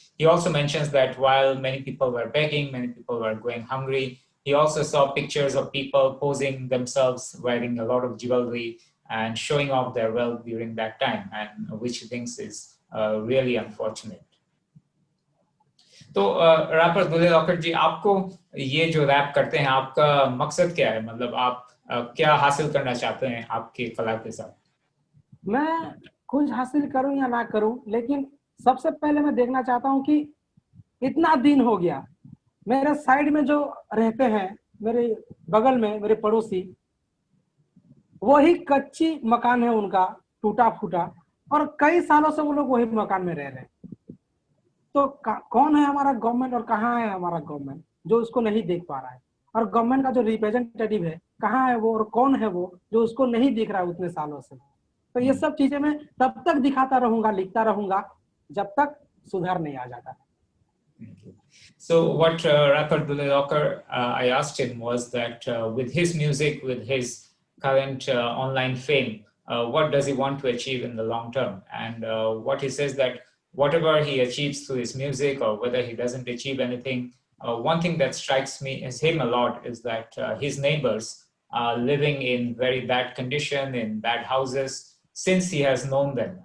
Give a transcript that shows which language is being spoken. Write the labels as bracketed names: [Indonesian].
[English] He also mentions that while many people were begging, many people were going hungry, he also saw pictures of people posing themselves wearing a lot of jewelry and showing off their wealth during that time, and which he thinks is really unfortunate. [Hindi] तो wrapper Dhule rocker जी, आपको ये जो rap करते हैं आपका मकसद क्या है, मतलब आप क्या हासिल करना चाहते हैं आपके कला के साथ? मैं कुछ हासिल करूं या ना करूं, लेकिन सबसे पहले मैं देखना चाहता हूं कि इतना दिन हो गया, मेरे साइड में जो रहते हैं, मेरे बगल में मेरे पड़ोसी, वही कच्ची मकान है उनका, टूटा फूटा, और कई सालों से वो लोग वही मकान में रह रहे हैं। तो कौन है हमारा गवर्नमेंट और कहाँ है हमारा गवर्नमेंट जो उसको नहीं देख पा रहा है? और गवर्नमेंट का जो रिप्रेजेंटेटिव है कहाँ है वो, और कौन है वो जो उसको नहीं दिख रहा है उतने सालों से? तो ये सब चीजें मैं तब तक दिखाता रहूंगा, लिखता रहूंगा, जब तक सुधार नहीं आ जाता। [English] So what rapper Dule Rocker, I asked him was that with his music, with his current online fame, what does he want to achieve in the long term? And what he says that whatever he achieves through his music, or whether he doesn't achieve anything, one thing that strikes me as him a lot is that his neighbors are living in very bad condition, in bad houses, since he has known them.